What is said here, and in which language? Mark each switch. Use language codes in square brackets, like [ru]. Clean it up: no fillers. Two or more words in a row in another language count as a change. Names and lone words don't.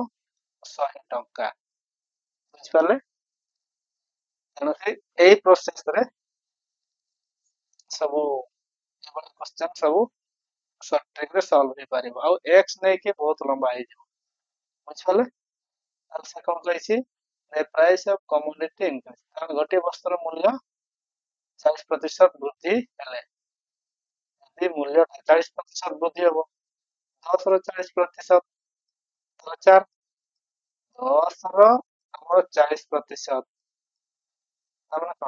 [or] 100 ଟଙ୍କା। ବୁଝିପାରିଲେ? ତେଣୁ ଏଇ ପ୍ରୋସେସରେ ସବୁ ଏଭଳି କ୍वेଶ୍ଚନ ସବୁ [en] short trick-re [or] ସଲ୍ଭ ହେଇପାରିବ। ଆଉ ଏକ୍ସ ନେଇକି ବହୁତ ଲମ୍ବା ହେଇଯିବ। ବୁଝିପାରିଲେ? ତାହେଲେ ସେ କଣ କହିଛି? [en] The price of commodity increase, [or] କାରଣ ଗୋଟିଏ ବସ୍ତୁର ମୂଲ୍ୟ 40% ବୃଦ୍ଧି ହେଲେ ଯଦି ମୂଲ୍ୟଟା 40% ବୃଦ୍ଧି ହବ, 10 ର 40%, ତାହେଲେ 4, 10 ର ଆମର 40%, ତାମାନେ କଣ?